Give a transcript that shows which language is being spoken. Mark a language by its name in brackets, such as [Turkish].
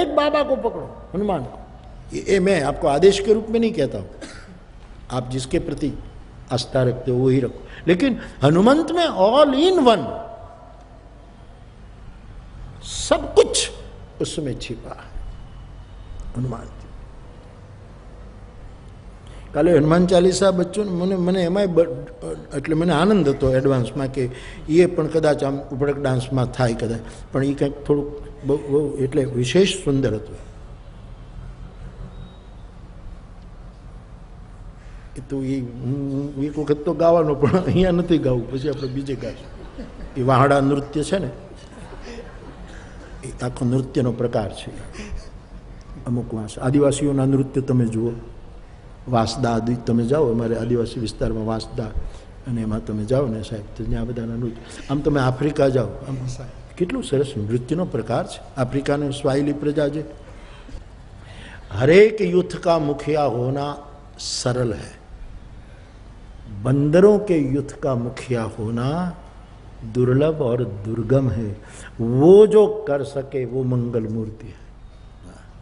[Hindi] एक बाबा को पकड़ो, हनुमान को। ये मैं आपको आदेश के रूप में नहीं कहता हूं, आप जिसके प्रति आस्था रखते हो वही रखो, लेकिन हनुमंत में [English] all in one, [Hindi] सब कुछ उसमें छिपा है। [Gujarati] हनुमान जी કાલે હનુમાન ચાલીસા બચ્ચોને મને એમાંય એટલે મને આનંદ હતો એડવાન્સમાં કે એ પણ કદાચ આમ ઉપડક ડાન્સમાં થાય કદાચ, પણ એ કંઈક થોડુંક બહુ એટલે વિશેષ સુંદર હતું. એ તો એ એક વખત તો ગાવાનો, પણ અહીંયા નથી ગાવું, પછી આપણે બીજે ગાઈશું. એ વાહડા નૃત્ય છે ને, એ આખો નૃત્યનો પ્રકાર છે. અમુક આદિવાસીઓના નૃત્ય તમે જુઓ, વાંસદા તમે જાઓ, અમારે આદિવાસી વિસ્તારમાં વાંસદા, અને એમાં તમે જાઓ ને સાહેબ, તો ત્યાં બધાના નૃત્ય. આમ તમે આફ્રિકા જાઓ, આમ કેટલું સરસ નૃત્યનો પ્રકાર છે. [Hindi] अफ्रीका स्वाइली प्रजा जे हरेक युद्ध का मुखिया होना सरल है, बंदरों के युद्ध का मुखिया होना दुर्लभ और दुर्गम है. वो जो कर सके वो मंगल मूर्ति है.